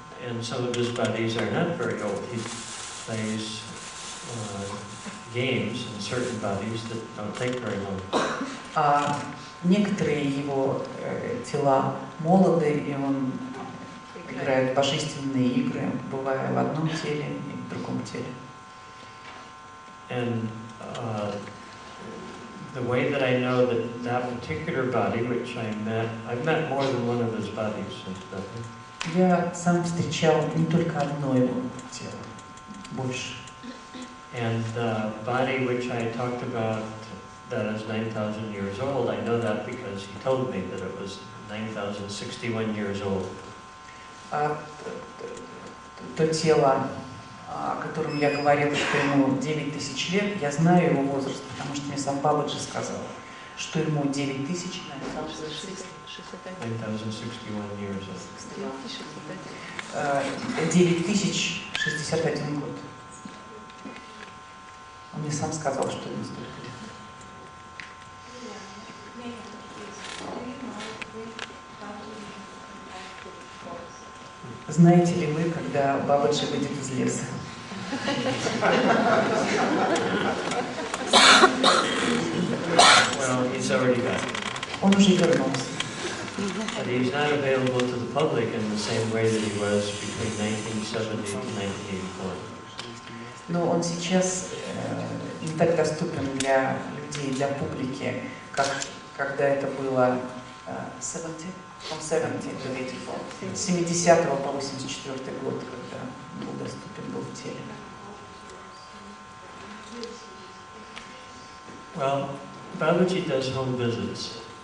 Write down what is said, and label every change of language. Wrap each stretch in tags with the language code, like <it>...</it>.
<en>And some of his bodies are not very old. He plays games in certain bodies that don't take very long.</en> <ru>А некоторые его тела молоды, и он играет божественные игры, бывая в одном теле и в другом теле.</ru> <en>And the way that I know that that particular body, which I've met more than one of his bodies since Bethany.</en> <ru>Я сам встречал не только одно его тело, больше.</ru> <en>And the body which I talked about that is 9,000 years old, I know that because he told me that it was 9,061 years old.</en> <ru>То тело, о котором я говорил, что ему 9000 лет, я знаю его возраст, потому что мне сам Бабаджи сказал, что ему 9000,</ru> <en>9,061 years old.</en> <ru>9061 год. Он мне сам сказал, что ему столько лет. Знаете ли вы, когда Бабаджи выйдет из леса?</ru> <en>Well, he's already back.</en> <ru>Он уже вернулся.</ru> <en>But he's not available to the public in the same way that he was between 1970 and 1984.</en> <ru>Но он сейчас не так доступен для людей, для публики, как когда это было</ru> <en>70 to 84,</en> <ru>с 70 по 84 год, когда был доступен был в теле.</ru> <en>Well, Babaji does home visits.</en>